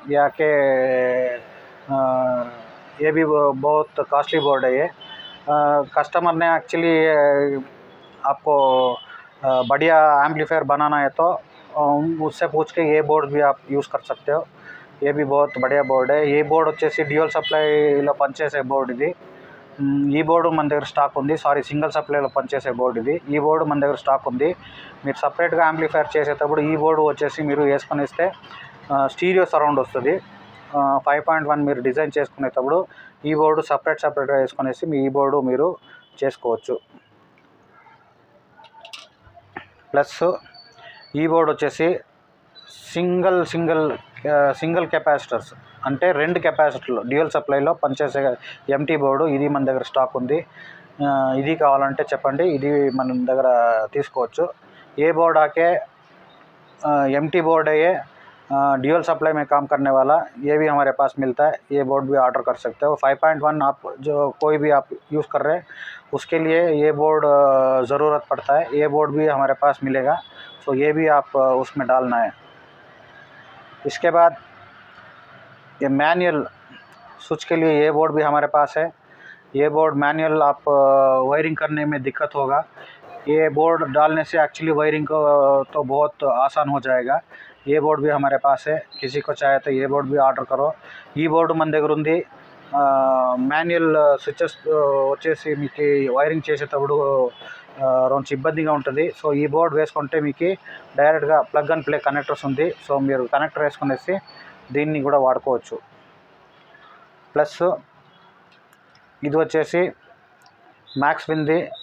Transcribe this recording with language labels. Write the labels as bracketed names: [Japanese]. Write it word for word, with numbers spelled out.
[Hindi] ये आके अ, ये भी ब- बहुत कॉस्टली बोर्ड है। ये कस्टमर ने एक्चुअली आपको अ, बढ़िया एम्पलीफायर बनाना है तो अम, उससे पूछ के ये बोर्ड भी आप यूज़ कर सकते हो। ये भी बहुत बढ़िया बोर्ड है। ये बोर्ड [Telugu] వచ్చేసి డ్యూయల్ సప్లైలో పనిచేసే బోర్డు ఇది. మ్, ఈ బోర్డు మన దగ్గర స్టాక్ ఉంది. సారీ, సింగిల్ సప్లైలో పనిచేసే బోర్డు ఇది. ఈ బోర్డు మన దగ్గర స్టాక్ ఉంది. మీరు సపరేట్గా యాంప్లిఫైర్ చేసేటప్పుడు ఈ బోర్డు వచ్చేసి మీరు వేసుకొని ఇస్తే స్టీరియో సరౌండ్ వస్తుంది. ఫైవ్ పాయింట్ వన్ మీరు డిజైన్ చేసుకునేటప్పుడు ఈ బోర్డు సపరేట్ సపరేట్గా వేసుకొనేసి మీ ఈ బోర్డు మీరు చేసుకోవచ్చు. ప్లస్ ఈ బోర్డు వచ్చేసి సింగిల్ సింగిల్ ఆ, సింగిల్ కెపాసిటర్స్ అంటే రెండు కెపాసిటర్లు డ్యూయల్ సప్లైలో పనిచేసే ఎంటీ బోర్డు ఇది మన దగ్గర స్టాక్ ఉంది. ఆ, ఇది కావాలంటే చెప్పండి, ఇది మన దగ్గర తీసుకోవచ్చు. [Hindi] ఏ బోర్డు ఆకే एम टी बोर्ड है ये, ड्यूअल सप्लाई में काम करने वाला, ये भी हमारे पास मिलता है। ये बोर्ड भी ऑर्डर कर सकते हो। फाइव पॉइंट वन आप जो कोई भी आप यूज़ कर रहे हैं उसके लिए ये बोर्ड ज़रूरत पड़ता है। ये बोर्ड भी हमारे पास मिलेगा। सो ये भी आप अ, उसमें डालना है। इसके बाद ये मैनुअल स्विच के लिए ये बोर्ड भी हमारे पास है। ये बोर्ड मैनुअल आप वायरिंग करने में दिक्कत होगा, ये बोर्ड डालने से एक्चुअली वायरिंग को अ, तो बहुत आसान हो जाएगा। ये बोर्ड भी हमारे पास है। किसी को चाहे तो ये बोर्ड भी ऑर्डर करो। ये बोर्ड [Telugu] मन దగ్గర ఉంది. మాన్యువల్ స్విచెస్ వచ్చేసి మీకు వైరింగ్ చేసేటప్పుడు ఆ, కొంచెం ఇబ్బందిగా ఉంటుంది. సో ఈ బోర్డ్ వేసుకుంటే మీకు డైరెక్ట్గా ప్లగ్ అండ్ ప్లే కనెక్టర్స్ ఉంది. సో మీరు కనెక్టర్ వేసుకునేసి దీన్ని కూడా వాడుకోవచ్చు. ప్లస్ ఇది వచ్చేసి మ్యాక్స్ వింది.